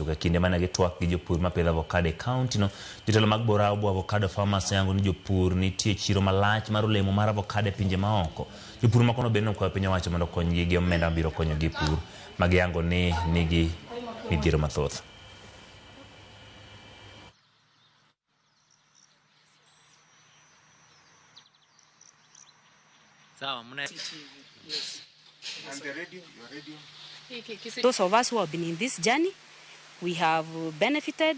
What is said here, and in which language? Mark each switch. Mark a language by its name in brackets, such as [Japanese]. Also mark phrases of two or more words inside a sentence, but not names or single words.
[Luo (Kenya and Tanzania)] Kinde mane gitwak gi jopur mapidho avocado e kaunti no, jotelo mag Borabu Avocado Farmers yango ni jopur nitie chiro malach mar olemo mar avocado e pinje maoko. Jopur makono bende nokwayo piny owacho mondo okonygi gi omenda biro konyogi pur magiyango ni nigi midhiero mathoth. [English] Yes. And the radio, your radio. Those of us who have been in this journey, we have benefited.